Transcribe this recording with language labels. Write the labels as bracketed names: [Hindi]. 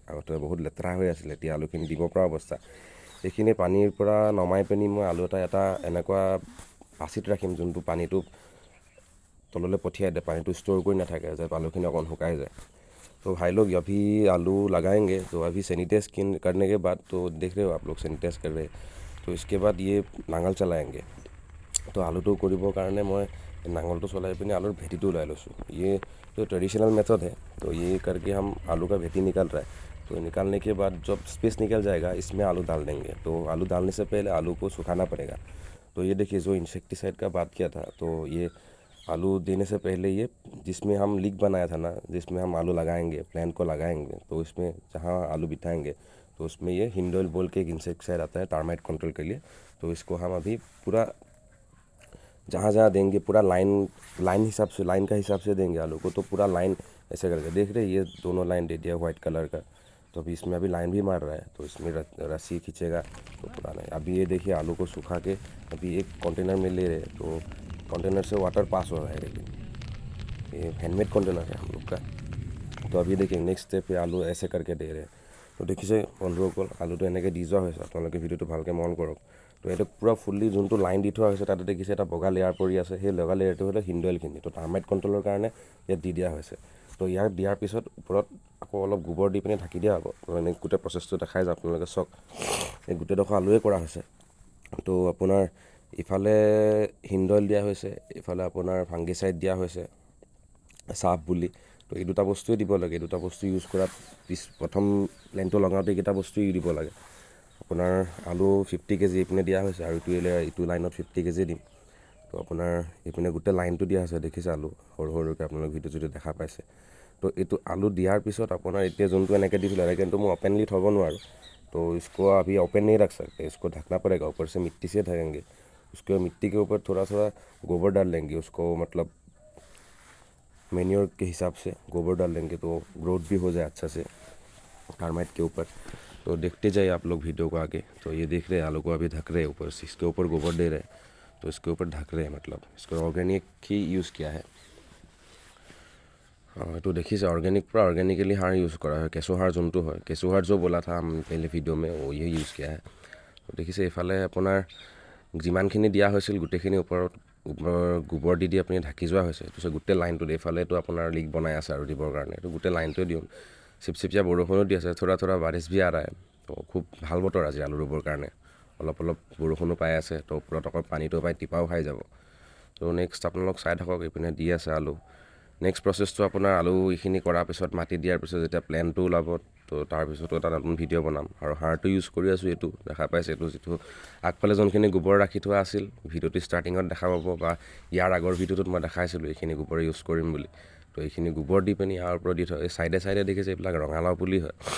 [Assamese] আগতে বহুত লেতেৰা হৈ আছিলে, এতিয়া আলুখিনি দিব পৰা অৱস্থা। এইখিনি পানীৰ পৰা নমাই পিনি মই আলু এটা এনেকুৱা বাচিত ৰাখিম যোনটো পানীটো তললৈ পঠিয়াই দিয়ে, পানীটো ষ্ট'ৰ কৰি নাথাকে, যে আলুখিনি অকণ শুকাই যায়। [Hindi] तो भाई लोग अभी आलू लगाएंगे, तो अभी सैनिटाइज करने के बाद, तो देख रहे हो आप लोग सैनिटाइज कर रहे हैं। तो इसके बाद ये नांगल चलाएंगे। [Assamese] तो आलूটো কৰিবৰ কাৰণে মই नांगलটো चलाई पिने आलूर भेटीটো ওলাই লৈছোঁ। [Hindi] ये जो ट्रेडिशनल मेथड है, तो ये करके हम आलू का भेटी निकल रहा है। तो निकालने के बाद जब स्पेस निकल जाएगा, इसमें आलू डाल देंगे। तो आलू डालने से पहले आलू को सुखाना पड़ेगा। तो ये देखिए जो इंसेक्टिसाइड का बात किया था, तो ये आलू देने से पहले ये जिसमें हम लीक बनाया था ना, जिसमें हम आलू लगाएंगे, प्लांट को लगाएंगे, तो इसमें जहाँ आलू बिठाएंगे, तो उसमें ये हिंडोल बोल के एक इंसेक्टिसाइड आता है टार्माइट कंट्रोल के लिए। तो इसको हम अभी पूरा जहाँ जहाँ देंगे पूरा लाइन हिसाब से, लाइन का हिसाब से देंगे आलू को। तो पूरा लाइन ऐसे करके देख रहे ये दोनों लाइन दे दिया वाइट कलर का। तो अभी इसमें अभी लाइन भी मार रहा है, तो इसमें रस्सी खींचेगा तो पूरा नहीं। अभी ये देखिए आलू को सुखा के अभी एक कंटेनर में ले रहे, तो कंटेनर से वाटर पास हो रहा है। लेकिन ये हैंडमेड कंटेनर है हम लोग का। तो अभी देखिए नेक्स्ट स्टेप पे आलू ऐसे करके दे रहे हैं। तो देखिए [Assamese] বন্ধুসকল আলুটো এনেকৈ দি যোৱা হৈছে। আপোনালোকে ভিডিঅ'টো ভালকৈ মন কৰক। তো এইটো পূৰা ফুল্লি যোনটো লাইন দি থোৱা হৈছে, তাতে দেখিছে এটা বগা লেয়াৰ পৰি আছে। সেই বগা লেয়াৰটো হ'লে হিন্দুৱেলখিনি। তো টাৰ্মাইট কণ্ট্ৰলৰ কাৰণে ইয়াত দি দিয়া হৈছে। তো ইয়াক দিয়াৰ পিছত ওপৰত আকৌ অলপ গোবৰ দি পিনে ঢাকি দিয়া হ'ব। তো এনেকৈ গোটেই প্ৰচেছটো দেখাই যাওক আপোনালোকে চাওক। এই গোটেইডোখৰ আলুৱে কৰা হৈছে। তো আপোনাৰ ইফালে হিন্দুৱেল দিয়া হৈছে, ইফালে আপোনাৰ ফাংগিচাইড দিয়া হৈছে চাফ বুলি। তো এই দুটা বস্তুৱে দিব লাগে। এই দুটা বস্তু ইউজ কৰাত প্ৰথম প্লেনটো লগাওঁতে এইকেইটা বস্তু দিব লাগে। আপোনাৰ আলু 50 কেজি এইপিনে দিয়া হৈছে, আৰু ইটো লাইনত 50 কেজি দিম। তো আপোনাৰ এইপিনে গোটেই লাইনটো দিয়া হৈছে। দেখিছে আলু সৰু সৰুকৈ আপোনালোক ভিডিঅ' যদি দেখা পাইছে। তো এইটো আলু দিয়াৰ পিছত আপোনাৰ এতিয়া যোনটো এনেকৈ দিছিলোঁ, এনেকৈ কিন্তু মই অপেনলি থ'ব নোৱাৰোঁ। [Hindi] तो इसको अभी ओपन नहीं रख सकते, इसको ढकना पड़ेगा। ऊपर से मिट्टी से ढकेंगे। उसके मिट्टी के ऊपर थोड़ा सा गोबर डाल लेंगे, उसको मतलब मैन्योर के हिसाब से गोबर डाल लेंगे, तो ग्रोथ भी हो जाए अच्छा से टर्माइट के ऊपर। तो देखते जाइए आप लोग वीडियो को आगे। तो ये देख रहे हैं आलू को अभी ढक रहे हैं ऊपर से, इसके ऊपर गोबर दे रहे हैं। तो इसके ऊपर ढक रहे हैं, मतलब इसको ऑर्गेनिक ही यूज़ किया है। तो देखिए ऑर्गेनिक पूरा ऑर्गेनिकली हार यूज़ करा है। [Assamese] केঁচুসাৰ যোনটো হয়, [Hindi] কেঁচুসাৰ जो बोला था हम पहले वीडियो में, वो ये यूज़ किया है। [Assamese] तो দেখিছে এইফালে আপোনাৰ যিমানখিনি দিয়া হৈছিল গোটেইখিনি ওপৰত গোবৰ দি আপুনি ঢাকি যোৱা হৈছে। তাৰপিছত গোটেই লাইনটোত এইফালেতো আপোনাৰ লিক বনাই আছে আৰু দিবৰ কাৰণে। এইটো গোটেই লাইনটোৱে দিওঁ। চিপচিপীয়া বৰষুণো দি আছে, [Hindi] থোৰা থোৰা বাৰিচ ভি আ ৰহা है। [Assamese] তো খুব ভাল বতৰ আজি আলু ৰুবৰ কাৰণে অলপ অলপ বৰষুণো পাই আছে তো ওপৰত অকল পানীটো পাই টিপাও খাই যাব তো নেক্সট আপোনালোক চাই থাকক এইপিনে দি আছে আলু নেক্সট প্ৰচেছটো আপোনাৰ আলু এইখিনি কৰাৰ পিছত মাটি দিয়াৰ পিছত যেতিয়া প্লেনটো ওলাব তো তাৰপিছতো এটা নতুন ভিডিঅ' বনাম আৰু সাৰটো ইউজ কৰি আছোঁ এইটো দেখা পাইছে এইটো যিটো আগফালে যোনখিনি গোবৰ ৰাখি থোৱা আছিল ভিডিঅ'টো ষ্টাৰ্টিঙত দেখা পাব বা ইয়াৰ আগৰ ভিডিঅ'টোত মই দেখাইছিলোঁ এইখিনি গোবৰ ইউজ কৰিম বুলি তো এইখিনি গোবৰ দি পিনি ইয়াৰ ওপৰত দি থোৱা এই চাইডে চাইডে দেখিছে এইবিলাক ৰঙালাও পুলি হয়